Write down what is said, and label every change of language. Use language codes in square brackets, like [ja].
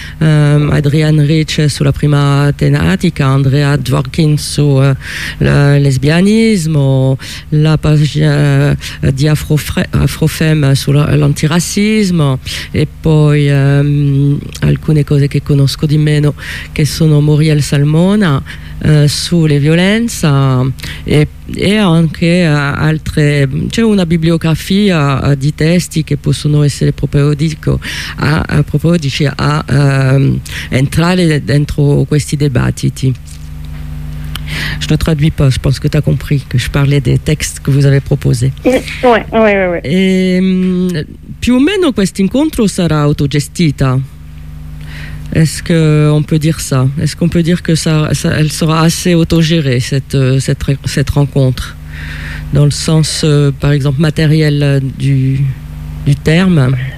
[it] Adrian Rich sulla prima tematica, Andrea Dworkin sul lesbianismo, la pagina di Afrofem sull'antirassismo, e poi alcune cose che conosco di meno, che sono Muriel Salmon sulle violenze, e anche altre. C'è una bibliografia di testi che possono essere proprio a entrare dentro questi dibattiti. [fr] Je ne traduis pas, je pense que tu as compris que je parlais des textes que vous avez proposés. [it] Più o meno questo incontro sarà autogestita. [fr] Est-ce qu'on peut dire ça? Est-ce qu'on peut dire que ça elle sera assez autogérée, cette rencontre, dans le sens, par exemple, matériel du terme?